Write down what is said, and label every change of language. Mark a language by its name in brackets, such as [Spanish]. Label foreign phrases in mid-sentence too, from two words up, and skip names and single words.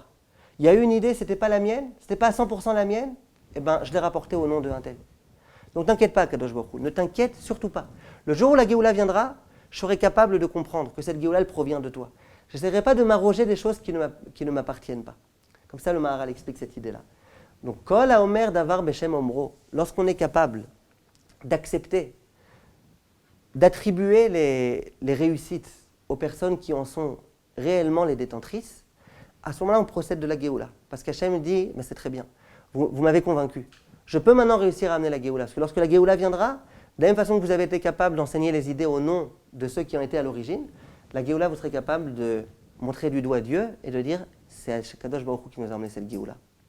[French] Il y a eu une idée, ce n'était pas la mienne, ce n'était pas à 100% la mienne, eh bien, je l'ai rapportée au nom de Untel. Donc t'inquiète pas, [Hebrew] קדוש ברוך הוא, [French] ne t'inquiète surtout pas. Le jour où la Géoula viendra, je serai capable de comprendre que cette Géoula, elle provient de toi. Je n'essaierai pas de m'arroger des choses qui ne m'appartiennent pas. Comme ça, le Maharal explique cette idée-là. Donc, [Hebrew] כל האומר דבר בשם אומרו, [French] lorsqu'on est capable d'accepter, d'attribuer les réussites aux personnes qui en sont réellement les détentrices, à ce moment-là, on procède de la Géoula. Parce qu'Hachem dit, mais c'est très bien, vous m'avez convaincu. Je peux maintenant réussir à amener la Géoula. Parce que lorsque la Géoula viendra, de la même façon que vous avez été capable d'enseigner les idées au nom de ceux qui ont été à l'origine, la Géoula, vous serez capable de montrer du doigt Dieu et de dire, c'est [Hebrew] קדוש ברוך הוא [French] qui nous a emmené cette Géoula.